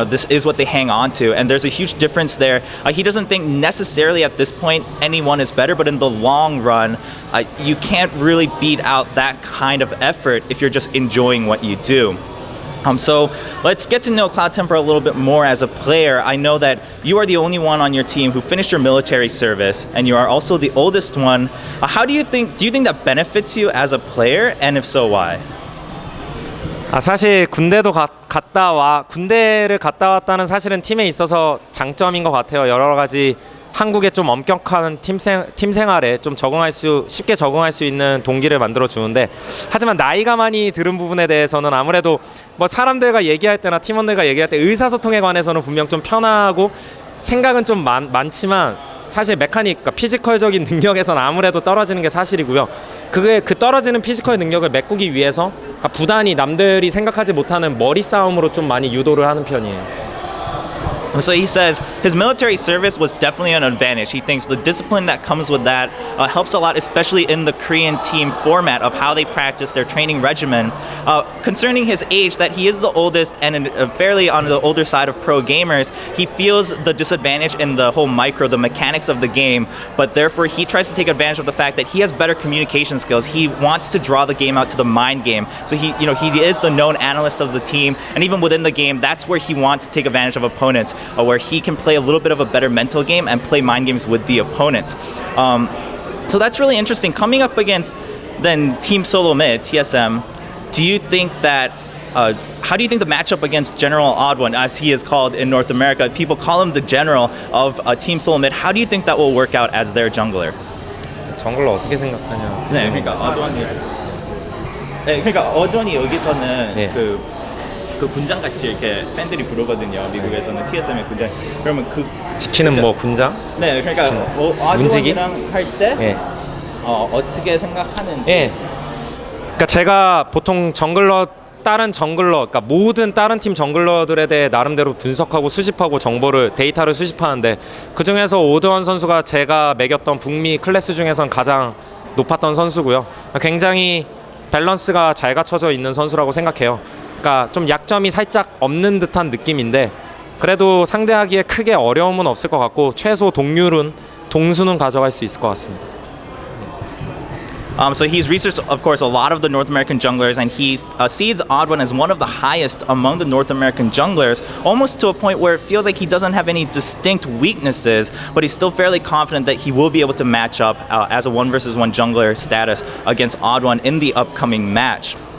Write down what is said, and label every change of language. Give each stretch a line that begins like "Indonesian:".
English: This is what they hang on to, and there's a huge difference there. He doesn't think necessarily at this point anyone is better, but in the long run, you can't really beat out that kind of effort if you're just enjoying what you do. So let's get to know CloudTemplar a little bit more as a player. I know that you are the only one on your team who finished your military service, and you are also the oldest one. Do you think that benefits you as a player, and if so, why?
Korean: 사실 군대를 갔다 왔다는 사실은 팀에 있어서 장점인 것 같아요. 여러 가지 한국의 좀 엄격한 팀 생활에 좀 쉽게 적응할 수 있는 동기를 만들어 주는데 하지만 나이가 많이 들은 부분에 대해서는 아무래도 뭐 사람들과 얘기할 때나 팀원들과 얘기할 때 의사소통에 관해서는 분명 좀 편하고 생각은 좀 많지만 사실 그러니까 피지컬적인 능력에서는 아무래도 떨어지는 게 사실이고요. 그 떨어지는 피지컬 능력을 메꾸기 위해서 부단히 남들이 생각하지 못하는 머리 싸움으로 좀 많이 유도를 하는 편이에요.
English: So he says his military service was definitely an advantage. He thinks the discipline that comes with that helps a lot, especially in the Korean team format of how they practice their training regimen. Concerning his age, that he is the oldest and fairly on the older side of pro gamers, he feels the disadvantage in the whole the mechanics of the game, but therefore he tries to take advantage of the fact that he has better communication skills. He wants to draw the game out to the mind game. So he is the known analyst of the team, and even within the game, that's where he wants to take advantage of opponents. Where he can play a little bit of a better mental game and play mind games with the opponents. So that's really interesting. Coming up against then Team Solo Mid, TSM, do you think that, how do you think the matchup against General Odd One, as he is called in North America, people call him the general of Team Solo Mid, how do you think that will work out as their jungler?
Korean: 정글러 어떻게 생각하냐? 네, 그러니까 어드원이 여기서는 그 군장 같이 이렇게 팬들이 부르거든요. 미국에서는 TSM의 군장. 그러면 지키는 뭐 군장? 네, 그러니까 아즈원이랑 할 때 어떻게 생각하는지. 그러니까 제가 보통 정글러 다른 정글러, 그러니까 모든 다른 팀 정글러들에 대해 나름대로 분석하고 수집하고 데이터를 수집하는데 그 중에서 오드원 선수가 제가 매겼던 북미 클래스 중에선 가장 높았던 선수고요. 굉장히 밸런스가 잘 갖춰져 있는 선수라고 생각해요. 그러니까 좀 약점이 살짝 없는 듯한 느낌인데 그래도 상대하기에 크게 어려움은 없을 것 같고 최소 동수는 가져갈 수 있을 것 같습니다.
English: So he's researched, of course, a lot of the North American junglers, and he sees Odd1 as one of the highest among the North American junglers, almost to a point where it feels like he doesn't have any distinct weaknesses, but he's still fairly confident that he will be able to match up as a 1 versus 1 jungler status against Odd1 in the upcoming match.